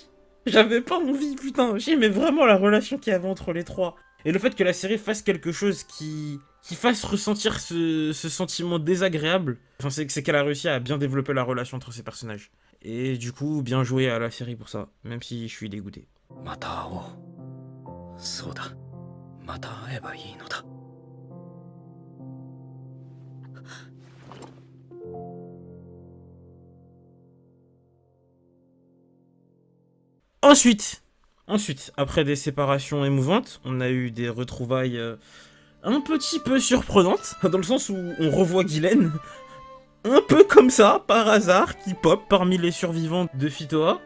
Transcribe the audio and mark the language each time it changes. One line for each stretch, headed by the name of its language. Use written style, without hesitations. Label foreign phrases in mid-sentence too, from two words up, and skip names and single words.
French: Putain. J'aimais vraiment la relation qu'il y avait entre les trois. Et le fait que la série fasse quelque chose qui fasse ressentir ce sentiment désagréable, enfin, c'est qu'elle a réussi à bien développer la relation entre ces personnages. Et du coup, bien joué à la série pour ça, même si je suis dégoûté.
Japanese: また会おう。そうだ。また会えばいいのだ。
French: Ensuite, après des séparations émouvantes, on a eu des retrouvailles un petit peu surprenantes, dans le sens où on revoit Ghislaine, un peu comme ça, par hasard, qui pop parmi les survivants de Phytoa.